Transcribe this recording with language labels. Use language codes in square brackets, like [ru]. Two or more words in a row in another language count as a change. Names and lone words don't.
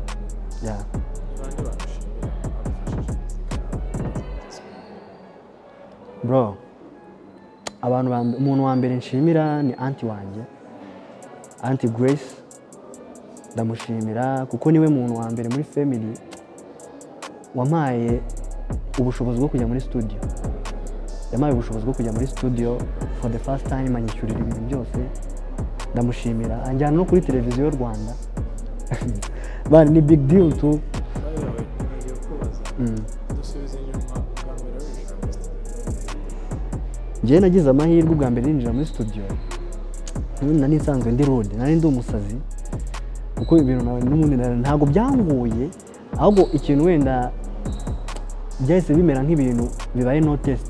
[rw] Bro, umuntu wa mbere nshimira ni anti wanjye, Anti Grace. Ndamushimira kuko niwe muntu wa mbere muri family wampaye ubushobozi bwo kujya muri studio. Yampaye ubushobozi bwo kujya muri studio [en] for the first time, [rw] anyishyurira ibintu byose. Ndamushimira, anjyana no kuri televiziyo y'u Rwanda. Bari ni [en] big deal too. [rw] Njye nagize amahirwe ubwa mbere ninjira muri studio, nari nsanzwe ndi road, nari ndi umusazi kuko ibintu n'ubundi ntabwo byangoye, ahubwo ikintu wenda byahise bimera nk'ibintu bibaye no test.